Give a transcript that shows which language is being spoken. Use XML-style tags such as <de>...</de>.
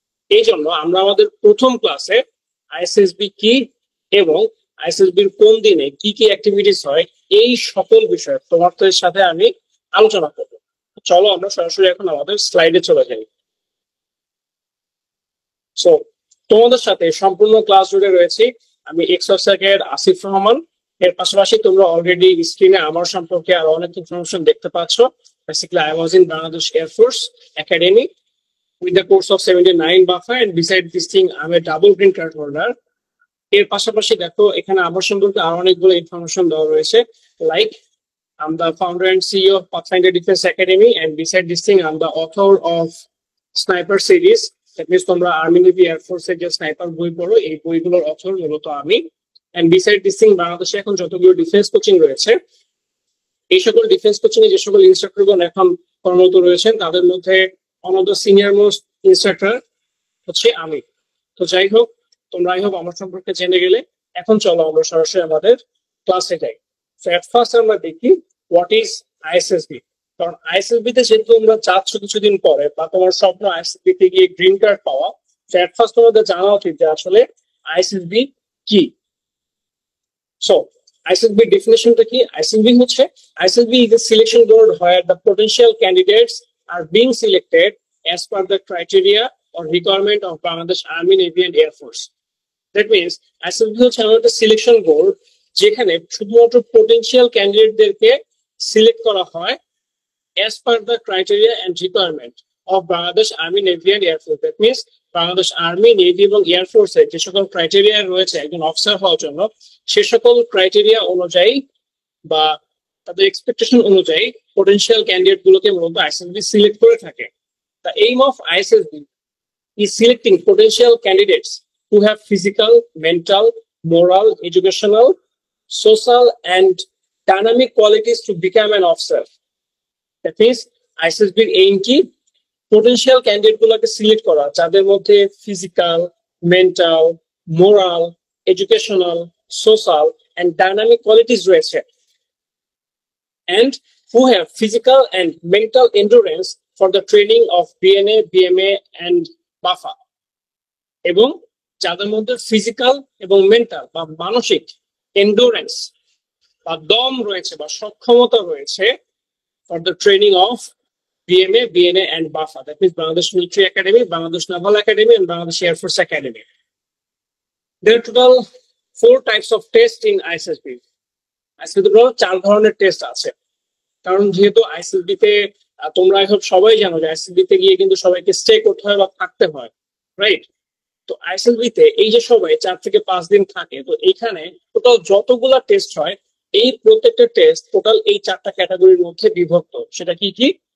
<bn>এই জন্য আমরা আমাদের প্রথম ক্লাসে আইএসএসবি কি এবং আইএসএসবির কোন দিনে কি কি অ্যাক্টিভিটিস হয় এই সকল বিষয় তোমাদের সাথে আমি আলোচনা করব। চলো আমরা সরাসরি এখন আমাদের স্লাইডে চলে যাই। সো তোমাদের সাথে সম্পূর্ণ ক্লাস জুড়ে রয়েছি আমি এক্সোসেকের আসিফ রহমান। এর পাশাপাশি তোমরা অলরেডি স্ক্রিনে আমার সম্পর্কে আরো অনেক ইনফরমেশন দেখতে পাচ্ছ।</bn> <en>Basically, I was in Bangladesh Air Force Academy with the course of 79 BAFA, and beside this thing, I'm a double green card holder.</en> <bn>এর পাশাপাশি দেখো এখানে আমার সম্পর্কে আরো অনেকগুলো ইনফরমেশন দেওয়া রয়েছে, like</bn> <en>I'm the founder and CEO of Pathfinder Defense Academy, and beside this thing, I'm the author of Sniper series. That means</en> <bn>তোমরা আর্মি নেভি এয়ারফোর্স এর যে স্নাইপার বই পড়ো, এই বইগুলোর অথর মূলত আমি।</bn> <en>And beside this thing,</en> <bn>বাংলাদেশে এখন যতগুলো ডিফেন্স কোচিং রয়েছে, এই সকল ডিফেন্স কোচিং এ যে সকল ইনস্ট্রাক্টরগণ এখন কর্মরত রয়েছেন তাদের মধ্যে one of the senior most instructor হচ্ছে আমি। তো যাই হোক, তোমরা আই হোপ আমার সম্পর্কে জেনে গেলে। এখন চলো আমরা সরাসরি আমাদের ক্লাসে যাই। সো এট ফার্স্ট আমরা দেখি হোয়াট ইজ আইএসএসবি। কারণ আইএসএসবি তে যেহেতু তোমরা যাচ্ছ কিছুদিন পরে বা তোমার স্বপ্ন আইএসএসবি তে গিয়ে গ্রিন কার্ড পাওয়া, তো এট ফার্স্ট তোমাদের জানা উচিত যে আসলে আইএসএসবি কি।</bn> <en>So ISSB definition to key. ISSB is a selection board where the potential candidates are being selected as per the criteria or requirement of Bangladesh Army, Navy and Air Force. That means ISSB</en> <bn>হচ্ছে আমাদের selection board যেখানে শুধুমাত্র potential ক্যান্ডিডেটদেরকে select করা হয়</bn> <en>as per the criteria and requirement of Bangladesh Army, Navy and Air Force.</en> <bn>That means Bangladesh army, navy এবং air force এর যে সকল ক্রাইটেরিয়া রয়েছে একজন অফিসার হওয়ার জন্য, সে সকল ক্রাইটেরিয়া অনুযায়ী বা তাদের এক্সপেকটেশন অনুযায়ী পোটেনশিয়াল ক্যান্ডিডেট গুলোকে মূলত আইএসএসবি সিলেক্ট করে থাকে।</bn> <en>The aim of ISSB is selecting potential candidates who have physical, mental, moral, educational, social and dynamic qualities to become an officer. That means ISSB's aim</en> <bn>কি potential candidate গুলোকে select করা যাদের মধ্যে physical, mental, moral, educational, social and dynamic qualities রয়েছে,</bn> <en>and who have physical and mental endurance for the training of BNA, BMA and BAFA,</en> <bn>এবং যাদের মধ্যে physical এবং মেন্টাল বা মানসিক এন্ডুরেন্স বা দম রয়েছে বা সক্ষমতা রয়েছে</bn> <en>for the training of BMA, BNA and BAFA. That means Bangladesh Military Academy, Bangladesh Naval Academy and Bangladesh Air Force Academy. There are total 4 types of tests in ISSB.</en> <bn>ISSB তে 4 ধরনের test আছে। কারণ যেহেতু ISSB তে তোমরা এখন সবাই জানো যে আইএসএসবি তে গিয়ে কিন্তু সবাইকে স্টে করতে হয় বা থাকতে হয়, রাইট? তো আইএসএসবি তে এই যে সবাই 4 থেকে 5 দিন থাকে, তো এইখানে টোটাল যতগুলা টেস্ট হয় এই প্রত্যেকটা টেস্ট টোটাল এই 4টা ক্যাটাগরির মধ্যে বিভক্ত। সেটা কি কি?</bn>